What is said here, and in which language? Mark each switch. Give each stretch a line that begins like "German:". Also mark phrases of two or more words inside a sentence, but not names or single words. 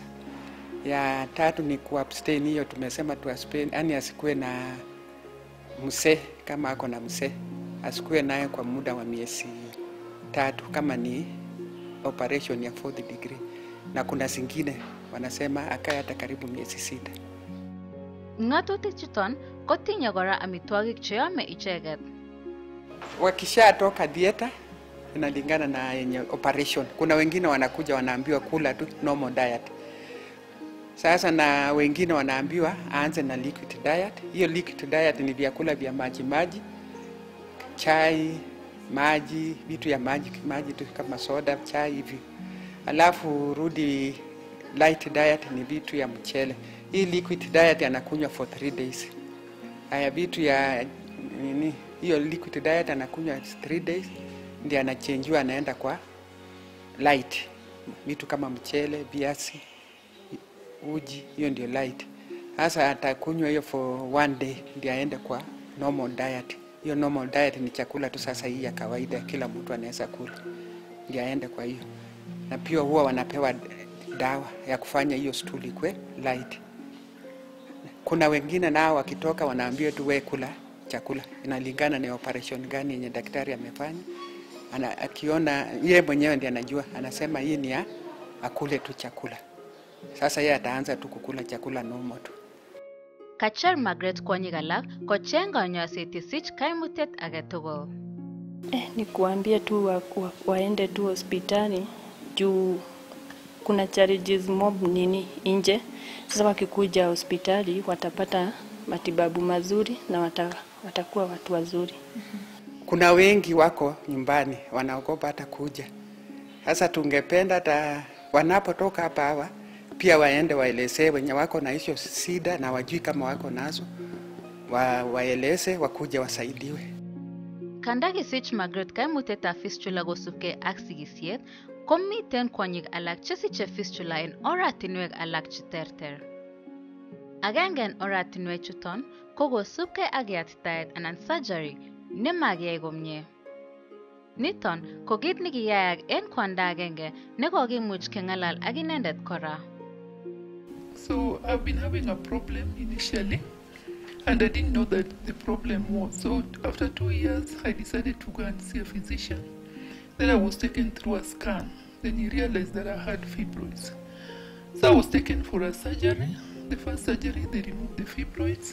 Swahili: Ya 3 ni kuabstain, hiyo tumesema abstain, yani asikuwe na msee. Kama ako na msee asikuwe naye kwa muda wa miezi 3 kama ni operation ya
English: 4th degree,
Swahili: na kuna zingine wanasema akae hata karibu miezi 6.
Kalenjin: Ngatutik chuton kotinye kora amitwagik cheyome icheket.
Swahili: Wakishatoka dieta inalingana na yenye operation. Kuna wengine wanakuja wanaambiwa kula tu
English: normal diet.
Swahili: Sasa na wengine wanaambiwa aanze na
English: liquid diet.
Swahili: Hiyo
English: liquid diet
Swahili: ni vyakula vya maji, chai, maji, vitu ya maji tu kama soda, chai hivi. Alafu rudi
English: light diet
Swahili: ni vitu ya mchele. Hii
English: liquid diet
Swahili: anakunywa
English: for 3 days.
Swahili: Haya vitu ya hiyo
English: liquid diet
Swahili: anakunywa
English: 3 days,
Swahili: ndio anachangewa anaenda kwa light. Vitu kama mchele, viazi, uji, hiyo ndio light. Sasa atakunywa hiyo
English: for 1 day
Swahili: ndio aende kwa
English: normal diet.
Swahili: Hiyo
English: normal diet
Swahili: ni chakula tu sasa hii ya kawaida kila mtu anaweza kula, ndio aende kwa hiyo. Na pia huwa wanapewa dawa ya kufanya hiyo stool ikwe light. Kuna wengine nao wakitoka wanaambiwa tu wewe kula chakula. Inalingana ni operation gani yenye daktari amefanya. Akiona yeye mwenyewe ndiye anajua, anasema hii ni ya akule tu chakula. Sasa yeye ataanza tu kukula chakula normal tu.
Kalenjin: Kachar Margaret konyigalak kocheng konyoiset isich kaimutyet age tugul.
Swahili: Ni kuambia tu waende tu hospitali juu kuna charges mob nini nje. Sasa wakikuja hospitali watapata matibabu mazuri na watakuwa watu wazuri. Kuna wengi wako nyumbani wanaogopa hata kuja. Sasa tungependa hata wanapotoka hapa hawa pia waende waelezee wenye wako na hizo shida na wajui kama wako nazo, waeleze wakuja wasaidiwe.
Kalenjin: Kanda sich Margaret kaimutietab fistula kosubkei ak sigisiet, komiten kwonyik alak chesiche fistula en oratinwek alak cheterter. Agenge en oratinwek chuton ko kosubkei ak yatitaet anan surgery nemakiyai komie. Niton ko kit nekiyayak en kwanda agenge nekokimuch kengalal ak inendet kora.
English: So I've been having a problem initially, and I didn't know that the problem was. So after 2 years, I decided to go and see a physician. Then I was taken through a scan. Then he realized that I had fibroids. So I was taken for a surgery. The first surgery, they removed the fibroids.